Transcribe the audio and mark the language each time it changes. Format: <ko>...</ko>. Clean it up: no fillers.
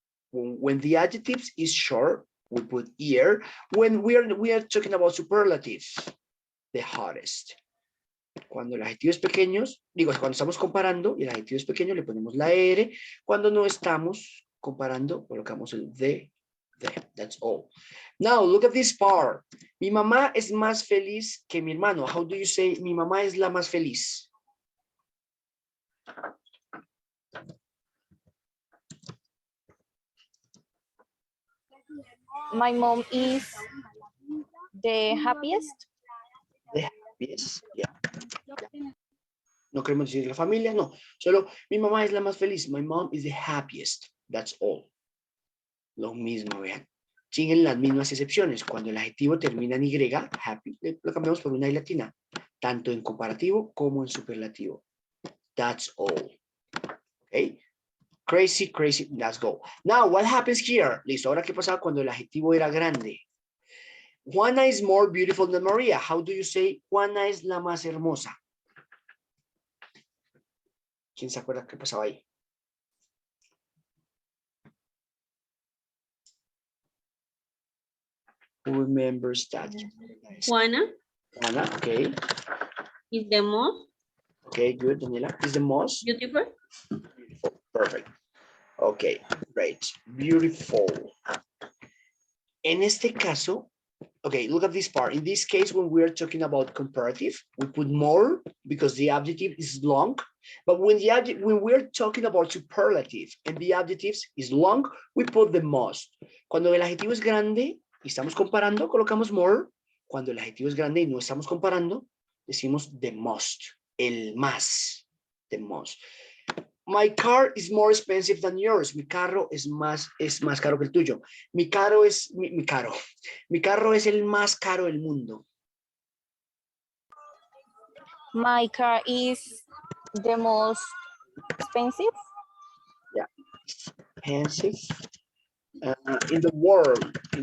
<en>When the adjectives is short, we put ear. When we are talking about superlatives, the hottest.</en> <es>Cuando el adjetivo es pequeño, digo, cuando estamos comparando y el adjetivo es pequeño, le ponemos la R. Cuando no estamos comparando, colocamos el the.</es> <en>That's all. Now, look at this part.</en> <es>Mi mamá es más feliz que mi hermano. How do you say, mi mamá es la más feliz?</es> <en>My mom is the happiest. The happiest, yeah.</en> <es>No queremos decir la familia, no. Solo mi mamá es la más feliz.</es> <en>My mom is the happiest. That's all.</en> <es>Lo mismo, vean. Siguen las mismas excepciones. Cuando el adjetivo termina en Y, happy, lo cambiamos por una I latina. Tanto en comparativo como en superlativo.</es> <en>That's all. Okay. Crazy, crazy. Let's go. Now, what happens here? Listo.</en> <es>Ahora, ¿qué pasaba cuando el adjetivo era grande?</es> <en>Juana is more beautiful than Maria. How do you say Juana</en> <es>es la más hermosa? ¿Quién se acuerda qué pasaba ahí?</es> <en>Who remembers that? Juana Juana, okay. is the most Okay, good, Daniela. Is the most beautiful. beautiful. Perfect. Okay, great. Beautiful.</en> <es>En este caso,</es> <en>okay, look at this part. In this case, when we're talking about comparative, we put more because the adjective is long. But when we're talking about superlative and the adjectives is long, we put the most.</en> <es>Cuando el adjetivo es grande y estamos comparando, colocamos more. Cuando el adjetivo es grande y no estamos comparando, decimos the most, el más, the most.</es> <en>My car is more expensive than yours.</en> <es>Mi carro es más caro que el tuyo. Mi carro es mi carro es el más caro del mundo.</es> <en>My car is the most expensive. Yeah, expensive in the world.</en>